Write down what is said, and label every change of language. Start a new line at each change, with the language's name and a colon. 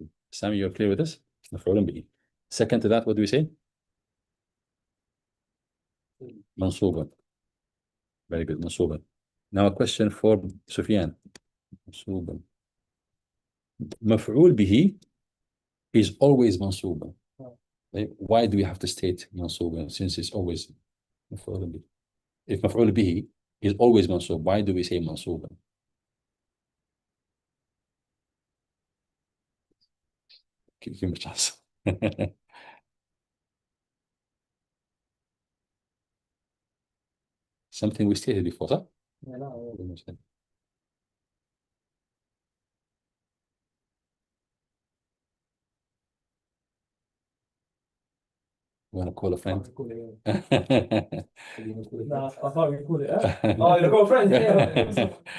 English: Sami, you're clear with this? Second to that, what do we say?
Arabic: منصوبا.
English: Very good, منصوبا. Now a question for Sufyan.
Arabic: منصوبا. مفعول به
English: is always
Arabic: منصوبا.
English: طيب why do we have to state منصوبا since it's always مفعول به. If مفعول به is always منصوب, why do we say منصوبا? Give him a chance. Something we stated before, صح؟
Arabic: لا
English: You want to call a friend?
Arabic: يقول ايه لا اخاف يقول ايه اه يقول فريند